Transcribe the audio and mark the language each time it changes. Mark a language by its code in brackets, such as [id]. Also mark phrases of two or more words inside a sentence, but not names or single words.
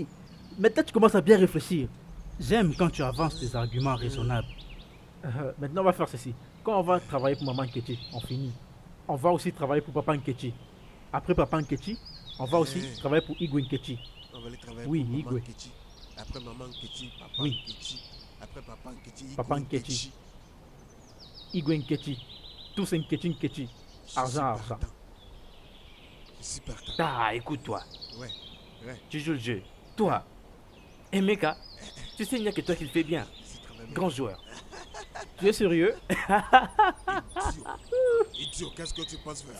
[fr] Maintenant tu commences à bien réfléchir. J'aime quand tu avances des arguments raisonnables. Maintenant on va faire ceci. Quand on va travailler pour maman Getty, on finit. On va aussi travailler pour papa Nkechi. Après papa Nkechi, on va aussi travailler pour Igwe Nkechi. On va aller travailler oui, pour Igwe. maman Nkechi. Après maman Nkechi, papa Oui. Nkechi. Après papa Nkechi, Papa Igwe Nkechi. Igwe Nkechi. Tous Nkechi Nkechi. Argent. Je suis partant. Ah, écoute-toi. Ouais. Tu joues le jeu. Toi, Emeka, tu sais, il n'y a que toi qui le fais bien. Grand joueur. Tu es sérieux? Idiot, qu'est-ce que tu penses faire?